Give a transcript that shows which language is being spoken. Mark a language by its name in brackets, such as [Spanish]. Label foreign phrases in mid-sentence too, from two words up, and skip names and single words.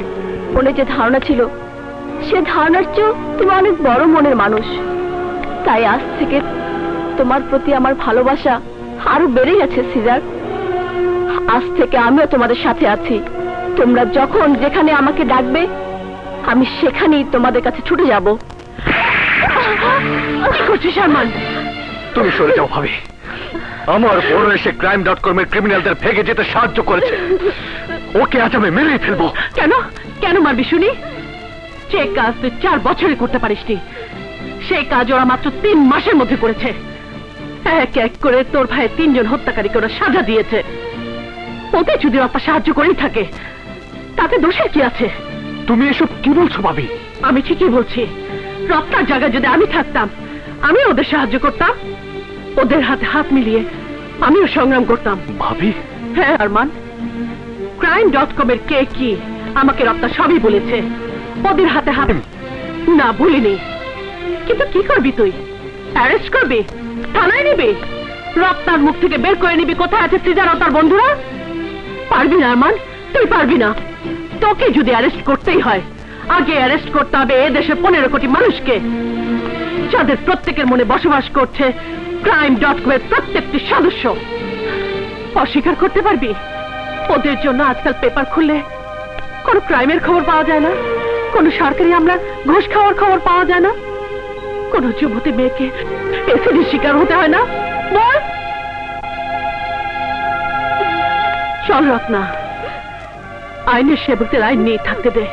[Bangla] মনে যে ধারণা ছিল সে ধারণার চেয়েও তুমি অনেক বড় মনের মানুষ, তাই আজ থেকে তোমার প্রতি আমার ভালোবাসা আরো বেড়ে গেছে সিজার। আজ থেকে আমিও তোমাদের সাথে আছি। তোমরা যখন যেখানে আমাকে ডাকবে আমি সেখানেই তোমাদের কাছে ছুটে যাব। কি করছিস আরমান? তুমি সরে যাও ভাবি। আমার বড় এসে crime.com এর ক্রিমিনালদের ভেগে যেতে সাহায্য করেছে, ওকে আজ আমি মেরেই ফেলবো। কেন কেন মারবি শুনি? যে কাজ তুই 4 বছরে করতে পারিসনি সেই কাজ ওরা মাত্র 3 মাসের মধ্যে করেছে। এক এক করে তোর ভাইয়ের 3 জন হত্যাকারীকে ওরা সাজা দিয়েছে। ওতে যদি আপা সাহায্য করেই থাকে তাতে দোষের কি আছে? তুমি এসব কি বলছো ভাবি? আমি ঠিকই বলছি। রপ্তার জায়গায় যদি আমি থাকতাম আমি ওদের সাহায্য করতাম, ওদের হাতে হাত মিলিয়ে আমিও সংগ্রাম করতাম। ভাবি? হ্যাঁ আরমান, crime.com এর কে কি আমাকে রপ্তা সবই বলেছে। ওদের হাতে হাত না ভুলিনি। কিন্তু কি করবি তুই? অ্যারেস্ট করবি? থানায় নিবি? রপ্তার মুখ থেকে বের করে নিবি কোথায় আছে সিজার ও তার বন্ধুরা? পারবি না আরমান, তুই পারবি না। তোকে যদি অ্যারেস্ট করতেই হয় আগে অ্যারেস্ট করতে হবে এ দেশের 15 কোটি মানুষকে, যাদের প্রত্যেকের মনে বসবাস করছে crime.com এর প্রত্যেকটি সদস্য। অস্বীকার করতে পারবি? ওদের জন্য আজকাল পেপার খুললে কোনো ক্রাইমের খবর পাওয়া যায় না, কোনো সরকারি আমরা ঘুষ খাওয়ার খবর পাওয়া যায় না, কোন যুবতী মেয়েকে এসিডের শিকার হতে হয় না। বল চল রত্না, আইনের সেবকদের আইন নিয়ে থাকতে দে।